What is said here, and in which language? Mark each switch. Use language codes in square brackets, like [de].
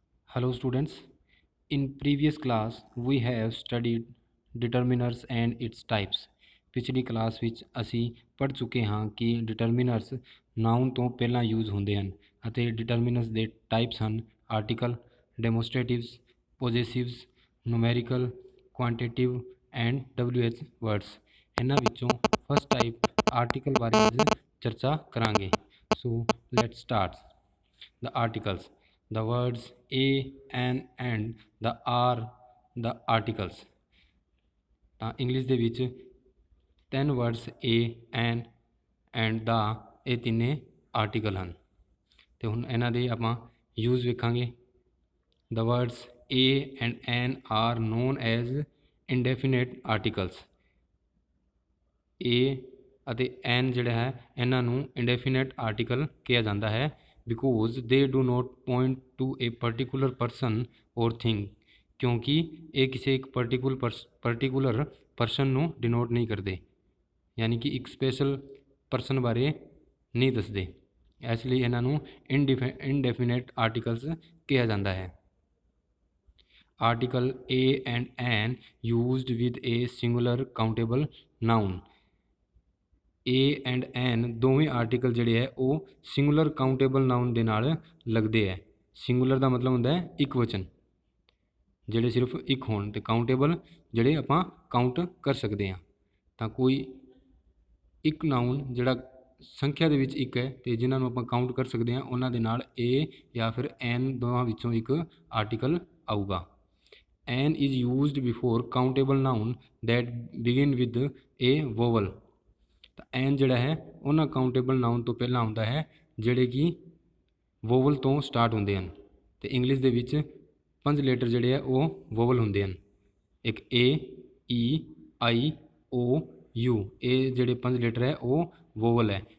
[en] Hello students, in previous class we have studied determiners and its types। [pa] ਪਿਛਲੀ class ਵਿੱਚ ਅਸੀਂ ਪੜ੍ਹ ਚੁੱਕੇ ਹਾਂ ਕਿ ਡਿਟਰਮੀਨਰਸ ਨਾउन ਤੋਂ ਪਹਿਲਾਂ ਯੂਜ਼ ਹੁੰਦੇ ਹਨ ਅਤੇ ਡਿਟਰਮੀਨਰਸ ਦੇ ਟਾਈਪਸ ਹਨ article, ਡੈਮੋਸਟ੍ਰੇਟਿਵਸ, ਪੋਜੈਸਿਵਸ, numerical, ਕੁਆਂਟੀਟਿਵ and WH words. ਇਹਨਾਂ ਵਿੱਚੋਂ ਫਸਟ ਟਾਈਪ ਆਰਟੀਕਲ ਬਾਰੇ ਅੱਜ ਚਰਚਾ ਕਰਾਂਗੇ। [en] So let's start. The articles, the words a, an and the are the articles। [pa] ਤਾਂ ਇੰਗਲਿਸ਼ ਦੇ ਵਿੱਚ ਤਿੰਨ words a, an and the ਇਹ ਤਿੰਨੇ ਆਰਟੀਕਲ ਹਨ ਅਤੇ ਹੁਣ ਇਹਨਾਂ ਦੇ ਆਪਾਂ ਯੂਜ਼ ਵੇਖਾਂਗੇ। [en] The words a and an are known as indefinite articles। a [pa] ਅਤੇ [en] an [pa] ਜਿਹੜਾ ਹੈ ਇਹਨਾਂ ਨੂੰ [en] indefinite article [pa] ਕਿਹਾ ਜਾਂਦਾ ਹੈ [en] because they do not point to a particular person or thing। [pa] ਕਿਉਂਕਿ ਇਹ ਕਿਸੇ ਇੱਕ ਪਰਟੀਕੂਲਰ ਪਰਸਨ ਨੂੰ ਡਿਨੋਟ ਨਹੀਂ ਕਰਦੇ, ਯਾਨੀ ਕਿ ਇੱਕ ਸਪੈਸ਼ਲ ਪਰਸਨ ਬਾਰੇ ਨਹੀਂ ਦੱਸਦੇ, ਇਸ ਲਈ ਇਹਨਾਂ ਨੂੰ ਇਨਡੈਫੀਨਿਟ ਆਰਟੀਕਲਸ ਕਿਹਾ ਜਾਂਦਾ ਹੈ। [en] Article a and an used with a singular countable noun। [pa] a and an ਦੋਵੇਂ ਆਰਟੀਕਲ ਜਿਹੜੇ ਹੈ ਉਹ ਸਿੰਗੂਲਰ ਕਾਊਂਟੇਬਲ ਨਾਊਨ ਦੇ ਨਾਲ ਲੱਗਦੇ ਹੈ। ਸਿੰਗੂਲਰ ਦਾ ਮਤਲਬ ਹੁੰਦਾ ਹੈ ਇੱਕ ਵਚਨ, ਜਿਹੜੇ ਸਿਰਫ ਇੱਕ ਹੋਣ, ਅਤੇ ਕਾਊਂਟੇਬਲ ਜਿਹੜੇ ਆਪਾਂ ਕਾਊਂਟ ਕਰ ਸਕਦੇ ਹਾਂ। ਤਾਂ ਕੋਈ ਇੱਕ ਨਾਊਨ ਜਿਹੜਾ ਸੰਖਿਆ ਦੇ ਵਿੱਚ ਇੱਕ ਹੈ ਅਤੇ ਜਿਨ੍ਹਾਂ ਨੂੰ ਆਪਾਂ ਕਾਊਂਟ ਕਰ ਸਕਦੇ ਹਾਂ ਉਹਨਾਂ ਦੇ ਨਾਲ a ਜਾਂ ਫਿਰ an ਦੋਵਾਂ ਵਿੱਚੋਂ ਇੱਕ ਆਰਟੀਕਲ ਆਊਗਾ। [en] an is used before countable noun that begin with a vowel। [pa] ਤਾਂ ਐਨ ਜਿਹੜਾ ਹੈ ਉਹਨਾਂ ਕਾਊਂਟੇਬਲ ਨਾਊਨ ਤੋਂ ਪਹਿਲਾਂ ਆਉਂਦਾ ਹੈ ਜਿਹੜੇ ਕਿ ਵੋਵਲ ਤੋਂ ਸਟਾਰਟ ਹੁੰਦੇ ਹਨ, ਅਤੇ ਇੰਗਲਿਸ਼ ਦੇ ਵਿੱਚ 5 ਲੈਟਰ ਜਿਹੜੇ ਆ ਉਹ ਵੋਵਲ ਹੁੰਦੇ ਹਨ। ਇੱਕ A, E, I, O, U, ਇਹ ਜਿਹੜੇ 5 ਲੈਟਰ ਹੈ ਉਹ ਵੋਵਲ ਹੈ।